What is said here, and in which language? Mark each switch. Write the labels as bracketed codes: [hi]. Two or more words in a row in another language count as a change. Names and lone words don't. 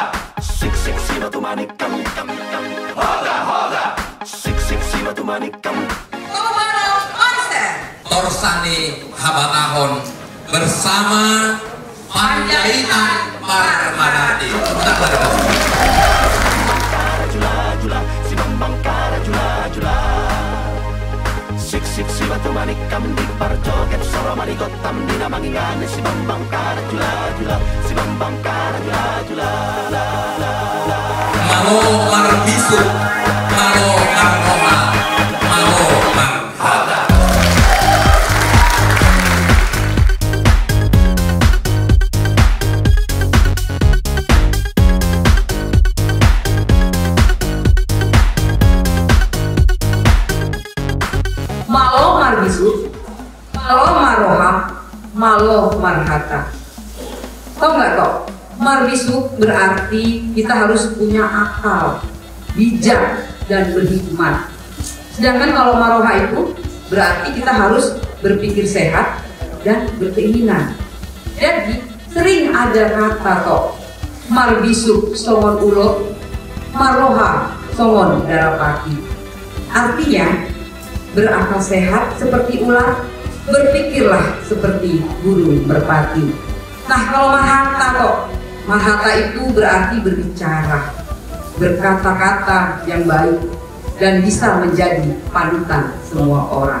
[bbc] siksik si batu manikam, hoda hoda, siksik si batu manikam. [id] Komando konser Torsani Habatahon bersama Panjaitan Parmanati. [bbc] Jula jula, si bambang kara jula jula. Siksik si batu manikam di parjoget soro manigotam dina mangingane si bambang kara jula jula, si bambang kara jula jula la la la. Malo marbisu, malo marroha, malo marhada. Malo marbisu, malo maroha, malo marhata. [id] Tahu nggak toh? Marbisu berarti kita harus punya akal, bijak dan berhikmat. Sedangkan kalau maroha itu berarti kita harus berpikir sehat dan berkeinginan. Jadi sering ada kata toh, [bbc] marbisu songon ulo, maroha songon darapati. [id] Artinya berakal sehat seperti ular, berpikirlah seperti burung merpati. Nah kalau marhata kok, marhata itu berarti berbicara, berkata-kata yang baik dan bisa menjadi panutan semua orang.